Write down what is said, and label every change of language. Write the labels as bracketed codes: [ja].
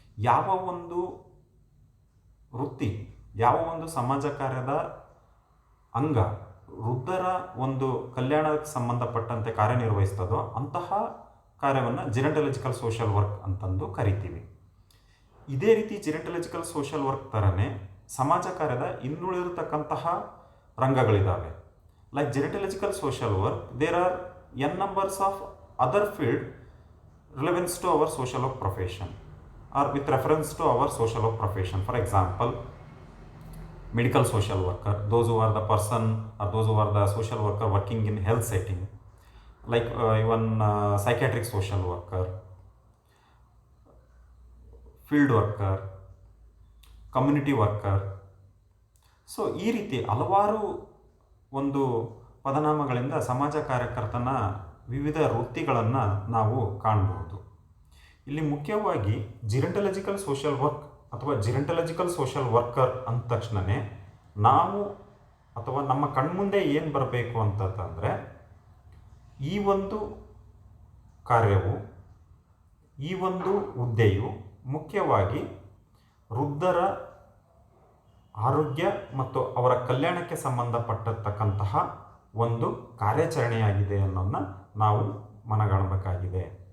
[kn] ಯಾವ ಒಂದು ವೃತ್ತಿ, ಯಾವ ಒಂದು ಸಮಾಜ ಕಾರ್ಯದ ಅಂಗ ವೃದ್ಧರ ಒಂದು ಕಲ್ಯಾಣಕ್ಕೆ ಸಂಬಂಧಪಟ್ಟಂತೆ ಕಾರ್ಯನಿರ್ವಹಿಸ್ತದೋ ಅಂತಹ ಕಾರ್ಯವನ್ನು ಜಿರಂಟಲಾಜಿಕಲ್ ಸೋಷಿಯಲ್ ವರ್ಕ್ ಅಂತಂದು ಕರಿತೀವಿ. ಇದೇ ರೀತಿ ಜಿರಂಟಲಾಜಿಕಲ್ ಸೋಷಿಯಲ್ ವರ್ಕ್ ಥರನೇ ಸಮಾಜ ಕಾರ್ಯದ ಇನ್ನುಳಿರತಕ್ಕಂತಹ ರಂಗಗಳಿದ್ದಾವೆ. [en] Like gerontological social work, there are n numbers of other field relevance to our social work profession or with reference to our social work profession. For example, medical social worker, those who are the person or those who are the social worker working in health setting, like even psychiatric social worker, field worker, community worker. [kn] So ಈ ರೀತಿ ಹಲವಾರು ಒಂದು ಪದನಾಮಗಳಿಂದ ಸಮಾಜ ಕಾರ್ಯಕರ್ತನ ವಿವಿಧ ವೃತ್ತಿಗಳನ್ನು ನಾವು ಕಾಣಬಹುದು. ಇಲ್ಲಿ ಮುಖ್ಯವಾಗಿ ಜಿರಂಟಲಾಜಿಕಲ್ ಸೋಷಿಯಲ್ ವರ್ಕ್ ಅಥವಾ ಜಿರಂಟಲಾಜಿಕಲ್ ಸೋಷಿಯಲ್ ವರ್ಕರ್ ಅಂದ ತಕ್ಷಣವೇ ನಾವು ಅಥವಾ ನಮ್ಮ ಕಣ್ಮುಂದೆ ಏನು ಬರಬೇಕು ಅಂತಂದರೆ, ಈ ಒಂದು ಕಾರ್ಯವು, ಈ ಒಂದು ಹುದ್ದೆಯು ಮುಖ್ಯವಾಗಿ ವೃದ್ಧರ ಆರೋಗ್ಯ ಮತ್ತು ಅವರ ಕಲ್ಯಾಣಕ್ಕೆ ಸಂಬಂಧಪಟ್ಟಿರ್ತಕ್ಕಂತಹ ಒಂದು ಕಾರ್ಯಾಚರಣೆಯಾಗಿದೆ ಅನ್ನೋದನ್ನ ನಾವು ಮನಗಾಣಬೇಕಾಗಿದೆ.